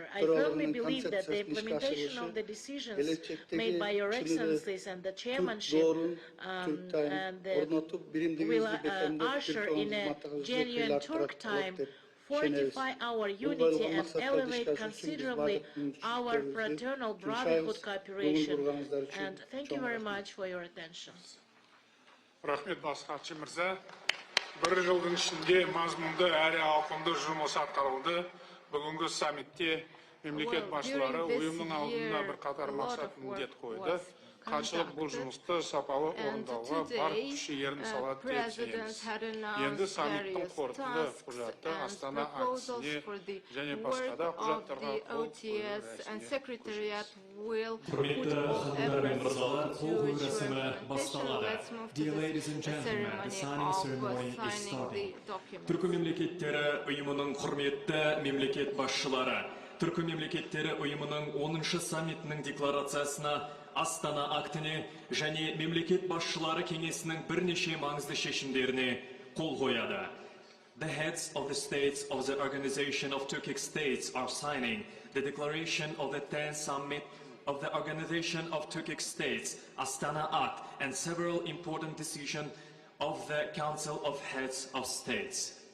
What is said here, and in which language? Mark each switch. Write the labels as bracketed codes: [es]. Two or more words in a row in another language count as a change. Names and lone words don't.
[en] I firmly believe that the implementation of the decisions made by Your Excellencies and the chairmanship will usher in a genuine Turk time, fortify our unity and elevate considerably our fraternal brotherhood cooperation. And thank you very much for your attention. [kk] Рахмет, бас хатшы мырза. Bir жылдың ішінде мазмұнды әрі ауқымды жұмыс атқарылды. Бүгінгі саммитте мемлекет басшылары ұйымның алдына бірқатар мақсат міндет қойды. Қаншылық бұл жұмысты сапалы орындауға бар күш-жігерін салады деп сенеміз. Енді саммиттің қорытынды құжаты Астана актісіне және басқа да құжаттарға қол қою рәсіміне Құрметті ханымдар мен мырзалар, қол қою рәсімі басталады. [en] Dear ladies and gentlemen, the signing ceremony is starting. [kk] Түркі мемлекеттері ұйымының құрметті мемлекет басшылары, Түркі мемлекеттері ұйымының 10-шы саммитінің декларациясына Астана актіне және мемлекет басшылары кеңесінің бірнеше маңызды шешімдеріне қол қояды. [en] The heads of the states of the Organization of Turkic States are signing the declaration of the 10th summit of the Organization of Turkic States, Astana Act, and several important decisions of the Council of Heads of States.